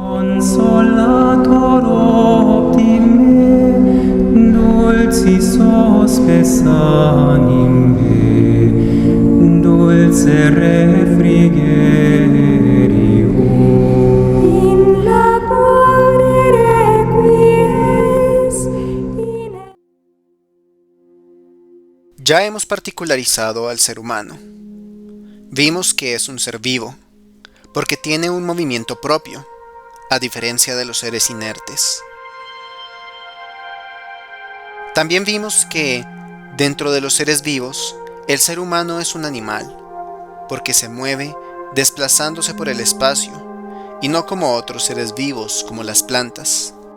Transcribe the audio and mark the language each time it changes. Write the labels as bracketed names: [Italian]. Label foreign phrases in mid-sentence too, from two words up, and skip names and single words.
[Latin] Consolator optime, dulcis hospes animae, dulce refrigerio. In labore requies, [Spanish] Ya hemos particularizado al ser humano. Vimos que es un ser vivo, porque tiene un movimiento propio, a diferencia de los seres inertes. También vimos que, dentro de los seres vivos, el ser humano es un animal, porque se mueve desplazándose por el espacio, y no como otros seres vivos como las plantas.